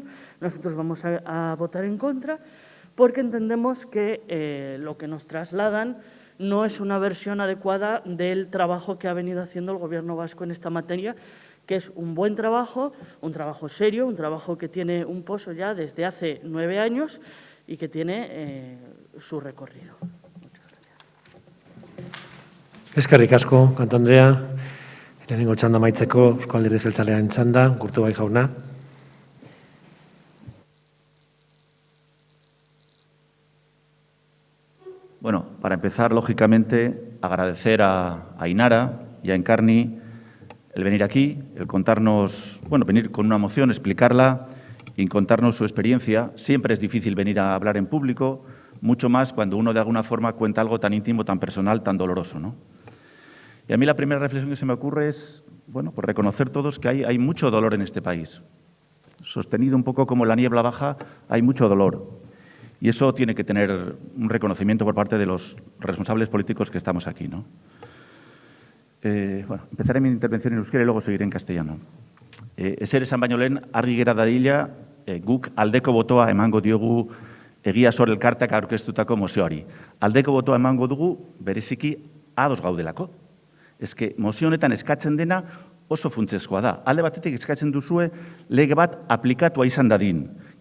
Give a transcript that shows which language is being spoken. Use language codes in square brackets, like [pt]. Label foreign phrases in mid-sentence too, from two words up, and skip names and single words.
[es] Nosotros vamos a votar en contra porque entendemos que lo que nos trasladan no es una versión adecuada del trabajo que ha venido haciendo el Gobierno vasco en esta materia, que es un buen trabajo, un trabajo serio, un trabajo que tiene un pozo ya desde hace 9 años y que tiene su recorrido. [eu] Eskerrik asko, Kanto Andrea. Lehenengo txanda amaitzeko Eusko Alderdi Jeltzalearen txanda, Kurtubai jauna. [es] Bueno, para empezar, lógicamente, agradecer a Ainara y a Encarni el venir aquí, el contarnos, venir con una moción, explicarla y contarnos su experiencia. Siempre es difícil venir a hablar en público, mucho más cuando uno de alguna forma cuenta algo tan íntimo, tan personal, tan doloroso, ¿no? Y a mí la primera reflexión que se me ocurre es, pues reconocer todos que hay mucho dolor en este país. Sostenido un poco como la niebla baja, hay mucho dolor. Y eso tiene que tener un reconocimiento por parte de los responsables políticos que estamos aquí, ¿no? Empezaré mi intervención en euskera y luego seguiré en castellano. [eu] Ezer esan baino lehen, argi gera dadila, guk aldeko botoa emango diogu Egia Sor elkarteak aurkeztutako mozioari. Aldeko botoa emango dugu bereziki ados gaudelako. Eske mozio honetan eskatzen dena oso funtsezkoa da. Alde batetik eskatzen duzue lege bat aplikatua izan dadin.